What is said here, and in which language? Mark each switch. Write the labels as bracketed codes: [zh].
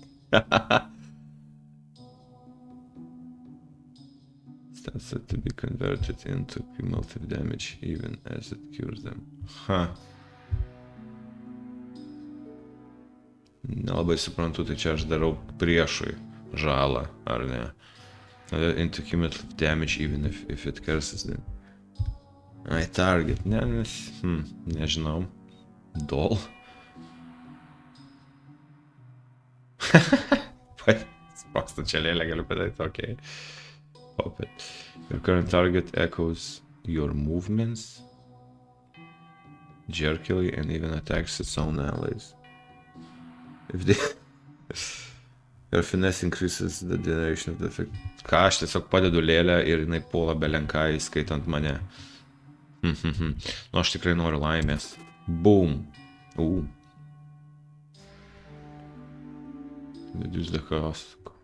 [en] Stats to be converted into cumulative damage even as it cures them. [lt] Nelabai suprantu, tai čia aš darau priešui žalą, ar ne? [en] Into cumulative damage even if it curses them. I target, [lt] nežinau. [en] Doll. [lt] Sprokstančią lėlę galiu padaryti, okei. [en] Pop it. Your current target echoes your movements jerkily and even attacks its own allies. If they... Your finesse increases the duration of the effect. [lt] Ką, aš tiesiog padedu lėlę ir jinai puola belenką, įskaitant mane. Nu, aš tikrai noriu laimės. [en] Boom. Reduce the cost.